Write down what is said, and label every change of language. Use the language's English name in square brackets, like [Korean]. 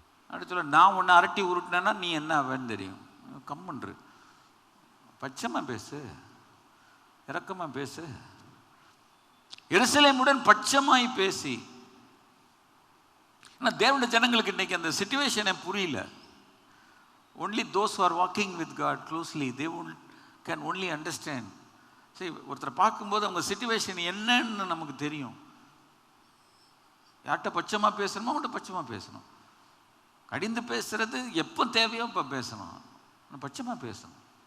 [Tamil] அப்படி சொல்ல நான் ஒன்று அரட்டி உருட்டினேன்னா நீ என்ன ஆவேன்னு தெரியும். கம்முன்று பட்சமாக பேசு, இரக்கமாக பேசு. எருசலேமுடன் பட்சமாய் பேசி. ஆனால் தேவனுடைய ஜனங்களுக்கு இன்னைக்கு அந்த சிச்சுவேஷனை புரியல. [English] only those who are walking with God closely they can only understand. [Tamil] சரி, ஒருத்தரை பார்க்கும்போது அவங்க சிச்சுவேஷன் என்னன்னு நமக்கு தெரியும். யார்கிட்ட பட்சமாக பேசணுமோ அவங்கள்ட்ட பட்சமாக பேசணும். கடிந்து பேசுறது எப்போ தேவையோ இப்போ பேசணும், பட்சமாக பேசணும்.